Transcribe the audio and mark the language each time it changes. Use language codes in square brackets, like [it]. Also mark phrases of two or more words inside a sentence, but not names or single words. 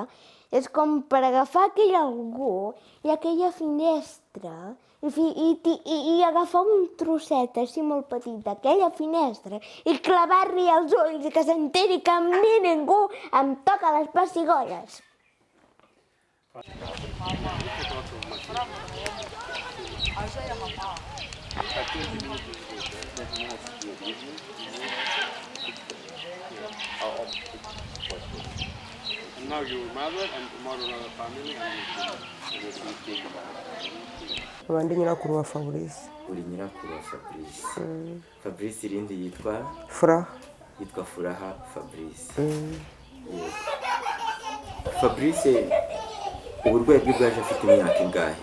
[ca] És com per agafar aquell algú i aquella finestra i agafar un trosset així molt petit d'aquella finestra i clavar-li els ulls i que s'enteri que a mi ningú em toca les pessigolles. [en] And now your mother and tomorrow another family [rw] abandi nyirakuru wa Fabrice. uri nyirakuru wa Fabrice. Fabrice irindi yitwa Furaha. yitwa Furaha Fabrice. Fabrice uburwayi bwe bwaje afite imyaka ingahe?